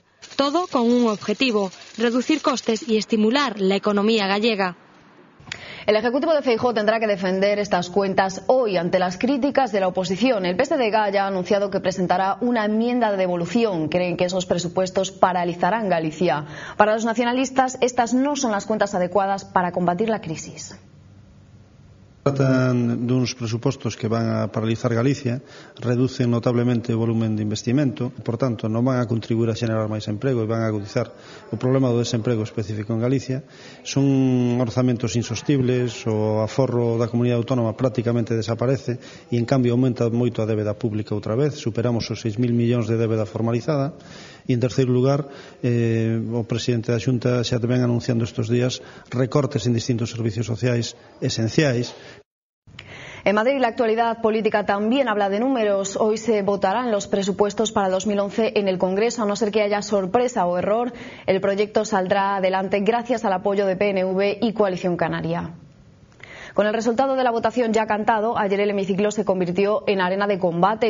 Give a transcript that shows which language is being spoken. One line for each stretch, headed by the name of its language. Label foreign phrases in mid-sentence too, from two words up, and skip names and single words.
Spanish: Todo con un objetivo, reducir costes y estimular la economía gallega. El Ejecutivo de Feijóo tendrá que defender estas cuentas hoy ante las críticas de la oposición. El PSDG ya ha anunciado que presentará una enmienda de devolución. Creen que esos presupuestos paralizarán Galicia. Para los nacionalistas, estas no son las cuentas adecuadas para combatir la crisis.
Galician: Tratan duns presupostos que van a paralizar Galicia, reducen notablemente o volumen de investimento, por tanto non van a contribuir a xenerar máis emprego e van a agudizar o problema do desemprego específico en Galicia. Son orzamentos insostibles, o aforro da comunidade autónoma prácticamente desaparece e en cambio aumenta moito a débeda pública outra vez, superamos os 6.000 millóns de débeda formalizada. E en terceiro lugar, o presidente da Xunta xa tamén anunciando estes días recortes en distintos servicios sociais esenciais.
Spanish: En Madrid, la actualidad política también habla de números. Hoy se votarán los presupuestos para 2011 en el Congreso. A no ser que haya sorpresa o error, el proyecto saldrá adelante gracias al apoyo de PNV y Coalición Canaria. Con el resultado de la votación ya cantado, ayer el hemiciclo se convirtió en arena de combate.